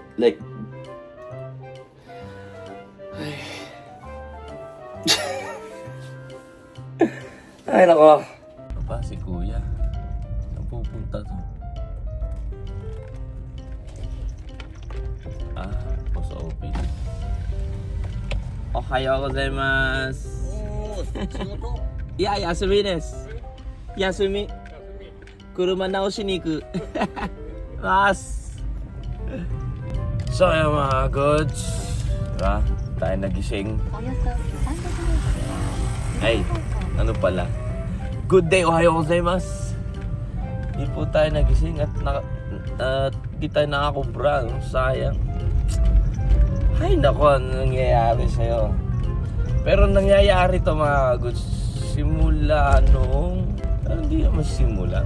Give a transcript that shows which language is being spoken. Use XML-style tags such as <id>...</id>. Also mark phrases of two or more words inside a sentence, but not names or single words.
<tl>Like, ay, nako. Ano pa si kuya? Saan pupunta to?</tl> <en>Post office.</en> <ja>おはようございます. いや、休みです。休み。車直しに行く。</ja> <tl>ます。So, yung mga goods. Diba? Tayo nagising.</tl> <ja>およそ300メートルで</ja> <tl>Ay, ano pala?</tl> <en>Good day,</en> <ja>おはようございます.</ja> <tl>Di po tayo nagising at di tayo nakakubra. Sayang. Ay, nako, ano nangyayari sa'yo? Pero nangyayari to mga goods. Simula noong... hindi naman simula.</tl>